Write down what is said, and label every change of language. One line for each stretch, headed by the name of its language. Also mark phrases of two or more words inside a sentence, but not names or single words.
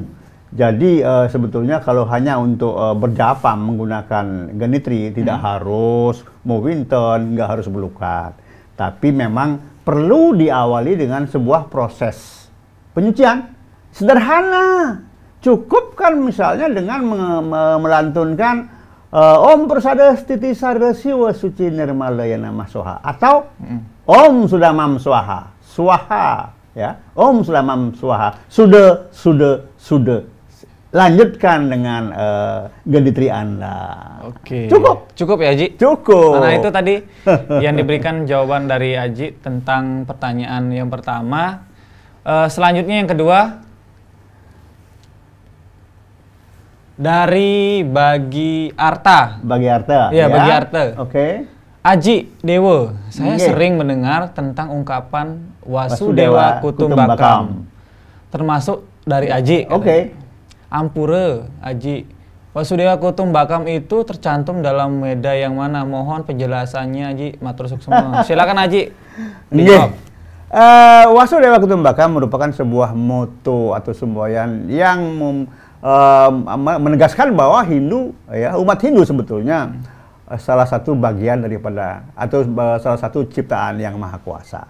Indonesian: Jadi sebetulnya kalau hanya untuk berjapa menggunakan genitri tidak harus mau winten, nggak harus belukat. Tapi memang perlu diawali dengan sebuah proses penyucian sederhana. Cukup kan misalnya dengan melantunkan
Sanskrit: Om Persada Stiti Sarda Siwa Suci Nirmalaya Namah Soha
Indonesian: atau
Sanskrit: Om Sudamam Swaha. Swaha ya, Om Sulamam Swaha.
Indonesian: Sudah. Lanjutkan dengan genitri Anda. Oke. Cukup ya, Haji? Cukup. Nah, itu tadi yang diberikan jawaban dari Haji tentang pertanyaan yang pertama. Selanjutnya yang kedua dari Bagi Arta. Ya? Iya, Bagi Arta. Oke. Aji Dewa, saya sering mendengar tentang ungkapan
Sanskrit: Wasudewa Kutumbakam,
Indonesian: termasuk dari Aji. Oke. Ampura, Aji.
Sanskrit: Wasudewa Kutumbakam
Indonesian: itu tercantum dalam Weda yang mana? Mohon penjelasannya,
Balinese: Aji. Matur suksema.
Indonesian: Silakan, Aji. Dijawab.
Sanskrit: Wasudewa Kutumbakam
Indonesian: merupakan sebuah moto atau semboyan yang menegaskan bahwa Hindu, ya, umat Hindu sebetulnya salah satu bagian daripada atau salah satu ciptaan yang maha kuasa.